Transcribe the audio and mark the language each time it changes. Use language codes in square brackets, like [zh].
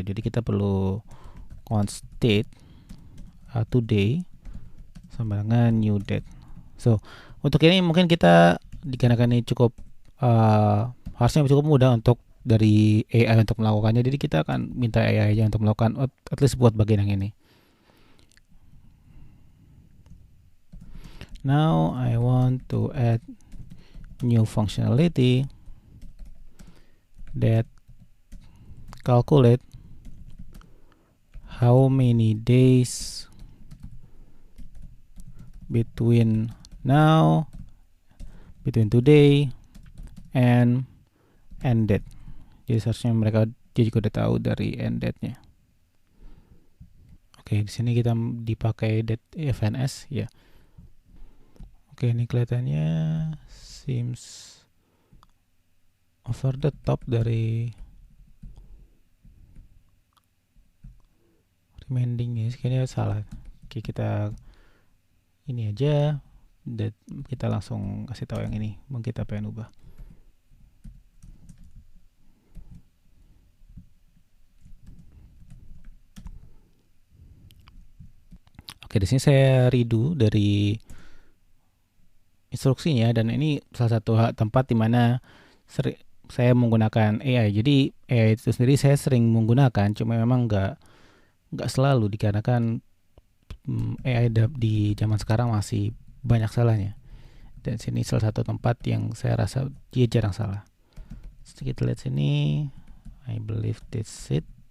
[id] Jadi kita perlu const date today sama dengan new date. So untuk ini mungkin kita dikarenakan ini cukup harusnya cukup mudah untuk dari AI untuk melakukannya, jadi kita akan minta AI aja untuk melakukan [en] at least [id] buat bagian yang ini. [en] Now I want to add new functionality that calculate how many days between today and end date. [id] Jadi seharusnya mereka juga udah tahu dari end date-nya. Oke, di sini kita dipakai date FNS ya. Oke, ini kelihatannya [en] seems over the top [id] dari remaining ini. Kayaknya salah. Oke, kita ini aja. Kita langsung kasih tahu yang ini. Mungkin kita pengen ubah. Oke, di sini saya redo dari instruksinya, dan ini salah satu tempat di mana saya menggunakan AI. Jadi AI itu sendiri saya sering menggunakan, cuma memang nggak selalu, dikarenakan AI di zaman sekarang masih banyak salahnya. Dan sini salah satu tempat yang saya rasa dia jarang salah. Kita lihat sini, [en] I believe that's it.